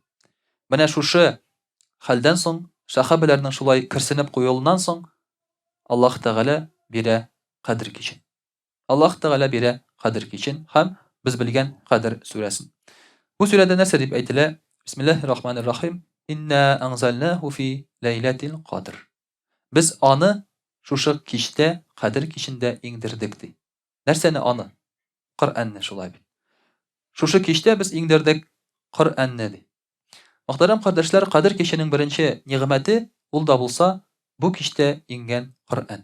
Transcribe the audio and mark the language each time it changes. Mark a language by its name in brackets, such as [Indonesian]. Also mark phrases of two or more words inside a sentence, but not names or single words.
[Tatar] Менә шушы хәлдән соң, сахабаларның шулай кирсенеп куюлыннан соң, Аллаһ Тәгалә бирә кадр кичен. Аллаһ Тәгалә бирә кадр кичен һәм без белгән кадр сүрәсен. Бу сүрәдә нәрсә дип әйтелә? [Arabic] بسم الله الرحمن الرحيم إنا أنزلناه في ليلة القدر. [Tatar] Без аны шушы кичтә, кадр кичендә иңдердек ди. Нәрсәне аны? Коръәнне шулай бит. Шушы кичтә без иңдердек Коръәнне ди. Мөхтәрәм кардәшләр, кадр киченең беренче нигъмәте ул да булса, бу кичтә иңгән Коръән.